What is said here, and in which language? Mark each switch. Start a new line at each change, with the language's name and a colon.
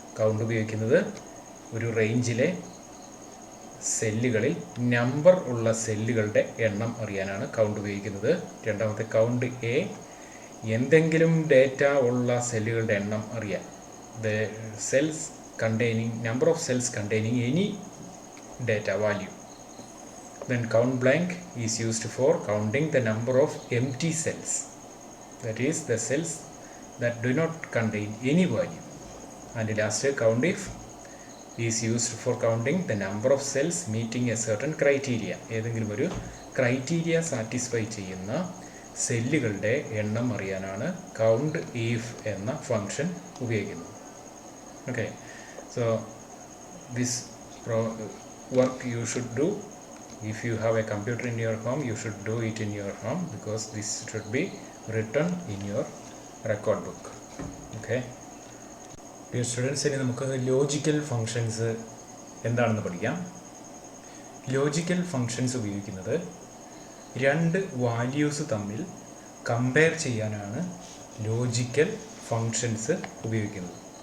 Malayalam: Count ഉപയോഗിക്കുന്നത് ഒരു റേഞ്ചിലെ സെല്ലുകളിൽ നമ്പർ ഉള്ള സെല്ലുകളുടെ എണ്ണം അറിയാനാണ് കൗണ്ട് ഉപയോഗിക്കുന്നത്. രണ്ടാമത്തെ കൗണ്ട് എ, എന്തെങ്കിലും ഡേറ്റ ഉള്ള സെല്ലുകളുടെ എണ്ണം അറിയാൻ,
English: The cells containing number of cells containing any data value. Then count blank is used for counting the number of empty cells, that is the cells that do not contain any value. And last count if is used for counting the number of cells meeting a certain criteria.
Malayalam: ഏതെങ്കിലും ഒരു criteria satisfy ചെയ്യുന്ന സെല്ലുകളുടെ എണ്ണം അറിയാനാണ് count if എന്ന function ഉപയോഗിക്കുന്നത്.
English: Okay, so this work you should do. If you have a computer in your home, you should do it in your home, because this should be written in your record book. Okay, dear students,
Malayalam: ഇനി നമുക്ക് logical functions എന്താണെന്ന് പഠിക്കാം. Logical functions ഉപയോഗിക്കുന്നത് രണ്ട് values തമ്മിൽ compare ചെയ്യാനാണ് logical functions ഉപയോഗിക്കുന്നത്.